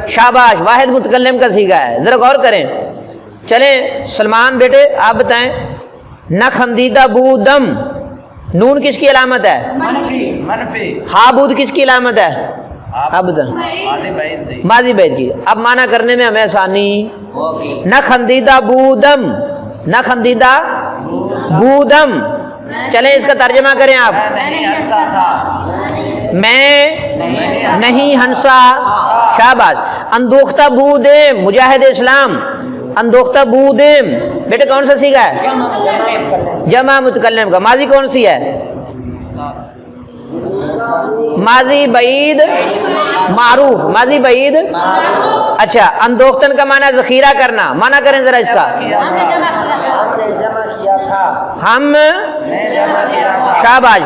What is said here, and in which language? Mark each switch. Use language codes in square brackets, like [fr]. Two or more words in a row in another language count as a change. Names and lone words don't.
[ur] شاباش، واحد متکلم کا صیغہ ہے. ذرا غور کریں. چلیں سلمان بیٹے آپ بتائیں. [fa] نخندیدہ بودم، [ur] نون کس کی علامت ہے؟ منفی. ہا بود کس کی علامت ہے؟ آپ بتائیں. ماضی بعید کی. اب معنی کرنے میں ہمیں آسانی. [fa] نخندیدہ بودم، نخندیدہ بودم. [ur] چلیں اس کا ترجمہ کریں آپ. میں نہیں ہنسا. شاباش. [fa] اندوختہ بودم، [ur] مجاہد اسلام. [fa] اندوختہ بودم [ur] بیٹے کون سا صیغہ ہے؟ جمع متکلم کا. ماضی کون سی ہے؟ ماضی بعید معروف، ماضی بعید. اچھا. اندوختن کا معنی ذخیرہ کرنا. معنی کریں ذرا اس کا. ہم، شاباش.